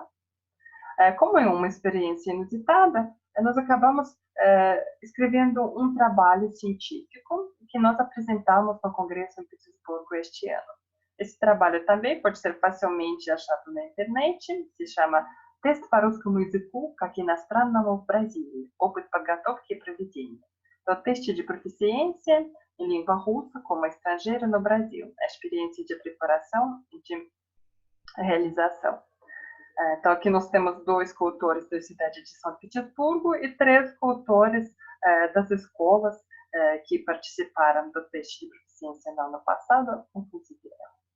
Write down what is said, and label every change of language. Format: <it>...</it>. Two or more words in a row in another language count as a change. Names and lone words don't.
<pt>Como é uma experiência inusitada, nós acabamos escrevendo um trabalho científico que nós apresentamos no Congresso em Petersburgo este ano. Esse trabalho também pode ser facilmente achado na internet, se chama</pt> <ru>«Тест по русскому языку, как иностранному в Бразилии. Опыт подготовки и проведения».</ru> <pt>Então, teste de proficiência em língua russa como estrangeiro no Brasil. A experiência de preparação e de realização. Então, aqui nós temos 2 coautores da cidade de São Petersburgo e 3 coautores das escolas que participaram do teste de proficiência no ano passado, inclusive eu.</pt>